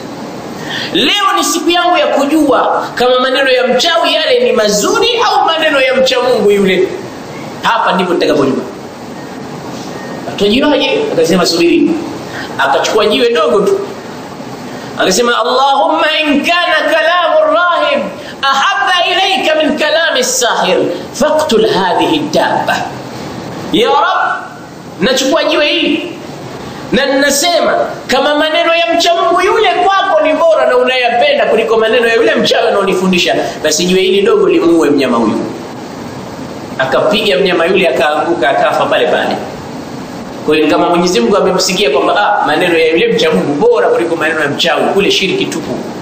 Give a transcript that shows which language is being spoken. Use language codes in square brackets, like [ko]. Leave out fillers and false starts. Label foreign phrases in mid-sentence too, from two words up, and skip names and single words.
[sw] Leo ni siku yangu ya kujua kama maneno ya mchawi yale ni mazuri au maneno ya mcha Mungu yule. Hapa ndipo nitakapojua. Atajuaje? Akasema subiri. Akachukua jiwe dogo tu, akasema [ar] اللهم إن كان كلام الراهب أحب إليك من كلام الساحر فاقتل هذه الدابة. يا رب, [sw] nachukua jiwe hili na ninasema kama maneno ya mcha Mungu yule kwako ni bora na unayapenda kuliko maneno ya yule mchawi anaonifundisha, basi jiwe hili dogo limuue mnyama huyu. Akapiga mnyama yule akaanguka akafa pale pale. Kwa hiyo kama Mwenyezi Mungu amemsikia kwamba maneno ya yule mcha Mungu bora kuliko maneno ya mchawi, kule shiriki tupu.